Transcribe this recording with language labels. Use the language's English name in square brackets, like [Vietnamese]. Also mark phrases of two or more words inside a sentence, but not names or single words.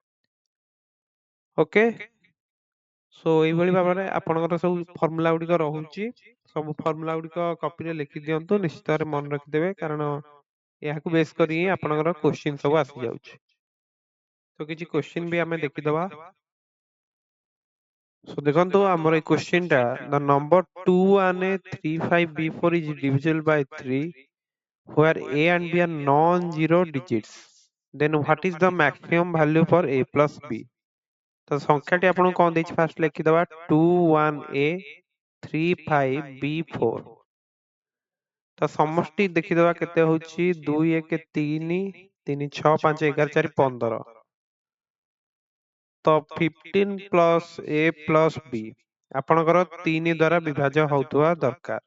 [English] Okay, so [Odia] ଏଇଭଳି ଭାବରେ ଆପଣଙ୍କର ସବୁ ଫର୍ମୁଲା ଗୁଡିକ ରହୁଛି। ସବୁ ଫର୍ମୁଲା ଗୁଡିକ କପିରେ ଲେଖି ଦିଅନ୍ତୁ, ନିଶ୍ଚିତ ଭାବରେ ମନେ ରଖିଦେବେ କାରଣ ଏହାକୁ ବେଶ କରି ହିଁ ଆପଣଙ୍କର କୋଶ୍ଚିନ୍ ସବୁ ଆସିଯାଉଛି। ତ କିଛି କୋଶ୍ଚିନ୍ ବି ଆମେ ଦେଖିଦବା। So ଦେଖନ୍ତୁ ଆମର ଏଇ କ୍ୱେଶ୍ଚିନ୍ ଟା [English] the number 21835B4 is divisible by 3 where A and B are non-zero digits then what is the maximum value for A plus B? [Odia] ତ ସଂଖ୍ୟାଟି ଆପଣଙ୍କୁ କଣ ଦେଇଛି ଫାଷ୍ଟ ଲେଖିଦବା 21A35B4। ତ ସମଷ୍ଟି ଦେଖିଦବା କେତେ ହଉଛି 2 1 3 3 6 5 11 4 15। ତ 15 ପ୍ଲସ୍ A ପ୍ଲସ୍ B ଆପଣଙ୍କର 3 ଦ୍ୱାରା ବିଭାଜ୍ୟ ହଉଥିବା ଦରକାର।